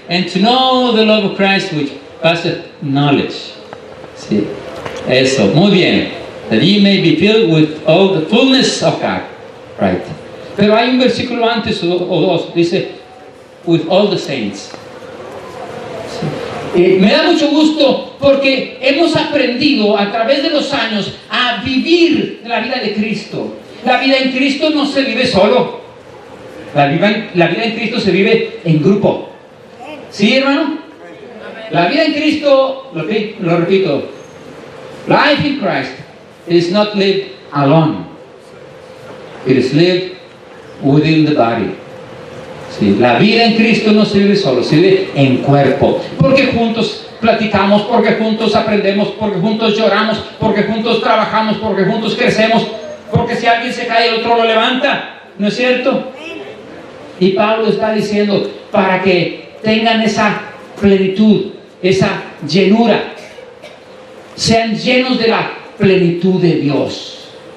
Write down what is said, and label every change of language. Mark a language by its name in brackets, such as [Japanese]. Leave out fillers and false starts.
[English] And to know the love of Christ which passeth knowledge. Sí. Eso. Muy bien. That ye may be filled with all the fullness of God. Right. [Spanish] Pero hay un versículo antes o dos. [English] Dice, with all the saints. [Spanish] Sí. Me da mucho gusto porque hemos aprendido a través de los años a vivir la vida de Cristo. La vida en Cristo no se vive solo. La vida en Cristo se vive en grupo. ¿Sí, hermano? [English] La vida en Cristo, lo repito, life in Christ is not lived alone. It is lived within the body. [Spanish] Sí, la vida en Cristo no se vive solo, se vive en cuerpo. Porque juntos platicamos, porque juntos aprendemos, porque juntos lloramos, porque juntos trabajamos, porque juntos crecemos, porque si alguien se cae el otro lo levanta. ¿No es cierto? Y Pablo está diciendo, para que tengan esa plenitud, esa llenura, sean llenos de la plenitud de Dios.